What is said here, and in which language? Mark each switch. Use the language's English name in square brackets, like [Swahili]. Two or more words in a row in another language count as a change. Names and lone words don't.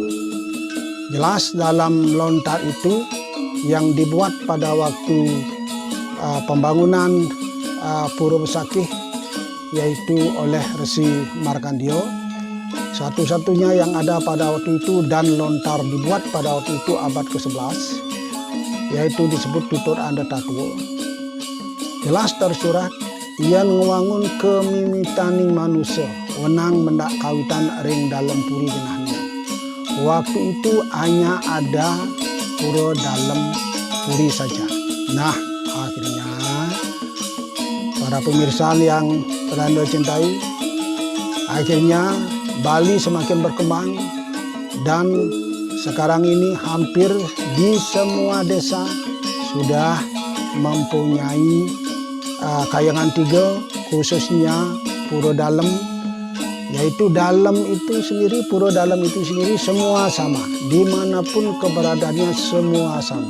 [Indonesian] Jelas dalam lontar itu yang dibuat pada waktu pembangunan Pura Besakih, yaitu oleh Resi Markandeya, satu-satunya yang ada pada waktu itu, dan lontar dibuat pada waktu itu abad ke-11, yaitu disebut tutur anda tatwa. Jelas tersurat, yang [Balinese] ngewangun kemimitaning manusia wenang mendak kawitan ring dalam puri genahnya. [Indonesian] Waktu itu hanya ada pura dalam puri saja. Nah, akhirnya para pemirsa yang Anda cintai, akhirnya Bali semakin berkembang dan sekarang ini hampir di semua desa sudah mempunyai kayangan 3, khususnya pura dalam, yaitu dalam itu sendiri, pura dalam itu sendiri semua sama, dimanapun keberadaannya semua sama.